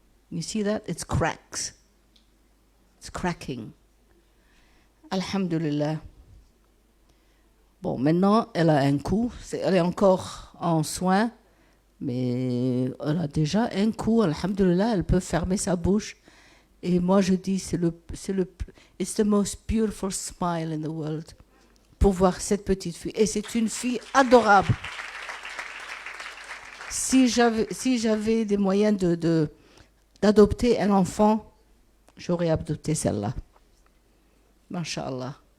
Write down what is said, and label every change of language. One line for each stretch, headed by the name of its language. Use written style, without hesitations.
English: You see that? It cracks. It's cracking. Alhamdulillah.
French: Bon, maintenant, elle a un coup. Elle est encore en soins, mais elle a déjà un coup. Alhamdulillah, elle peut fermer sa bouche. Et moi, je dis,
English: it's the most beautiful smile in the world.
French: Pour voir cette petite fille. Et c'est une fille adorable. Si j'avais des moyens d'adopter un enfant, j'aurais adopté celle-là. Masha'Allah.